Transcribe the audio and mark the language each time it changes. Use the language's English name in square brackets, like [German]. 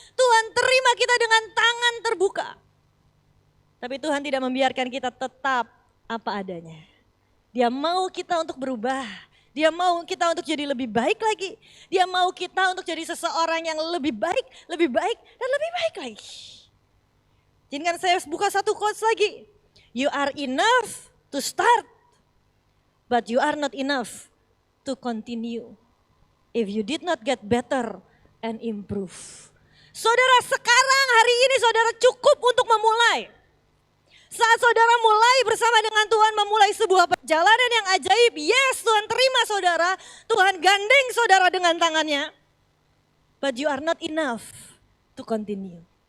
[Indonesian] Tuhan terima kita dengan tangan terbuka. Tapi Tuhan tidak membiarkan kita tetap apa adanya. Dia mau kita untuk berubah. Dia mau kita untuk jadi lebih baik lagi. Dia mau kita untuk jadi seseorang yang lebih baik, dan lebih baik lagi. Izinkan saya buka satu quotes lagi. [English] You are enough to start, but you are not enough to continue. If you did not get better and improve. [Indonesian] Saudara, sekarang hari ini saudara cukup untuk memulai. Saat saudara mulai bersama dengan Tuhan memulai sebuah perjalanan yang ajaib. Yes, Tuhan terima saudara. Tuhan gandeng saudara dengan tangannya. [English] But you are not enough to continue.